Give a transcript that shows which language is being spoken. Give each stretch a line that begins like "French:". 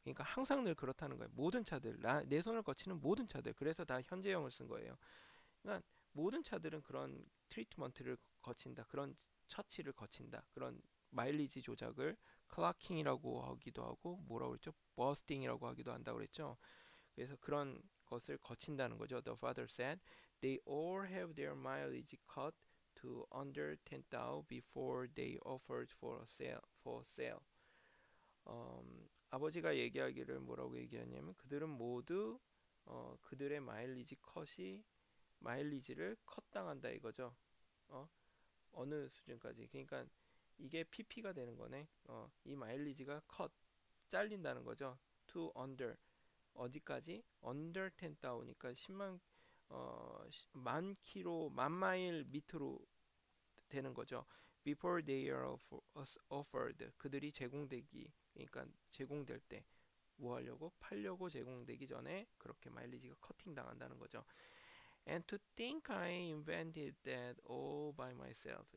Korean: 그러니까 항상 늘 그렇다는 거예요. 모든 차들 내 손을 거치는 모든 차들 그래서 다 현재형을 쓴 거예요. 그러니까 모든 차들은 그런 트리트먼트를 거친다. 그런 처치를 거친다. 그런 마일리지 조작을 클라킹이라고 하기도 하고 뭐라고 그랬죠? 버스팅이라고 하기도 한다고 그랬죠. 그래서 그런 것을 거친다는 거죠.
English: The father said they all have their mileage cut to under 10,000 before they offered for sale.
Korean: 아버지가 얘기하기를 뭐라고 얘기하냐면 그들은 모두 그들의 마일리지를 컷당한다 이거죠. 어, 어느 수준까지. 그러니까 이게 PP가 되는 거네. 이 마일리지가 잘린다는 거죠.
English: To under
Korean: 어디까지? Under 10,000이니까 10만 만 킬로 만 마일 밑으로 되는 거죠.
English: Before they are offered
Korean: 그들이 제공되기 그러니까 제공될 때 뭐 하려고 팔려고 제공되기 전에 그렇게 마일리지가 커팅 당한다는 거죠.
English: And to think I invented that all by myself.